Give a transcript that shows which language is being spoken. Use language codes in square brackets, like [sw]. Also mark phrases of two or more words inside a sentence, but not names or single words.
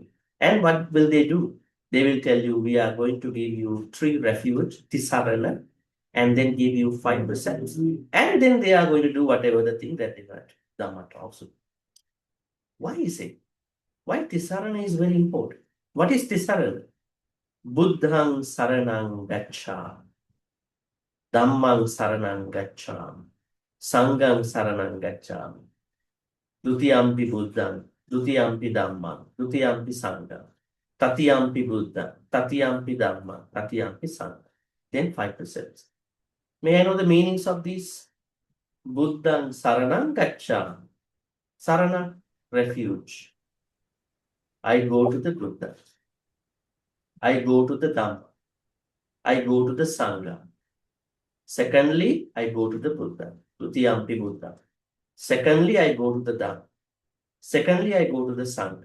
[en] And what will they do? They will tell you, we are going to give you 3 refuge, tisarana, and then give you 5%. And then they are going to do whatever the thing that they want. Dhamma talks. Why is it? Why tisarana is very important? What is tisarana? [pi] Buddhang saranang gacchami. Dhammang saranang gacchami. Sangham saranang gacchami. Dutiyampi buddhang. Dutiyampi dhammang. Dutiyampi sangham. Tatiyampi buddhang. Tatiyampi dhammang. Tatiyampi sangham. [en] Then 5%. May I know the meanings of these? [pi] Buddhang saranang gacchami. Sarana, [en] refuge. I go to the Buddha. I go to the Dhamma. I go to the Sangha. Secondly, I go to the Buddha. [pi] Tutiyampi Buddha. [en] Secondly, I go to the Dhamma. Secondly, I go to the Sangha.